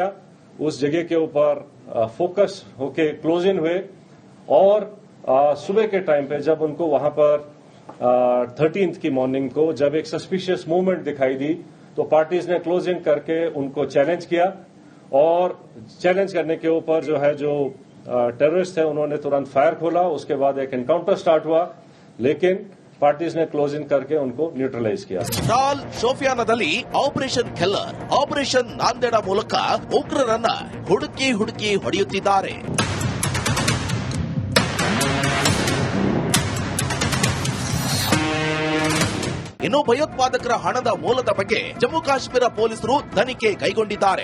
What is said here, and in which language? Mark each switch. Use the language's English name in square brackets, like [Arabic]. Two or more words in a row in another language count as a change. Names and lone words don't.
[Hindi] उस जगह के ऊपर फोकस होके [English] close in [Hindi] हुए और सुबह के टाइम पे जब उनको वहां पर 13th की मॉर्निंग को जब एक [English] suspicious movement [Hindi] दिखाई दी तो पार्टीज ने [English] close in [Hindi] करके उनको चैलेंज किया और चैलेंज करने के ऊपर जो टेररिस्ट है उन्होंने तुरंत फायर खोला. उसके बाद एक [English] encounter start [Hindi] हुआ, लेकिन पार्टीज ने [English] close in [Hindi] करके उनको न्यूट्रलाइज किया. [Kannada] ಟ್ರಾಲ್ ಶೋಫಿಯಾನದಲ್ಲಿ ಆಪರೇಷನ್ ಕೆಲ್ಲರ್, ಆಪರೇಷನ್ ನಾಂದೇಡ ಮೂಲಕ ಉಗ್ರರನ್ನ ಹುಡುಕಿ ಹೊಡೆಯುತ್ತಿದ್ದಾರೆ. ಇನ್ನು ಭಯೋತ್ಪಾದಕರ ಹಣದ ಮೂಲದ ಬಗ್ಗೆ ಜಮ್ಮು ಕಾಶ್ಮೀರ ಪೊಲೀಸರು ತನಿಖೆ ಕೈಗೊಂಡಿದ್ದಾರೆ.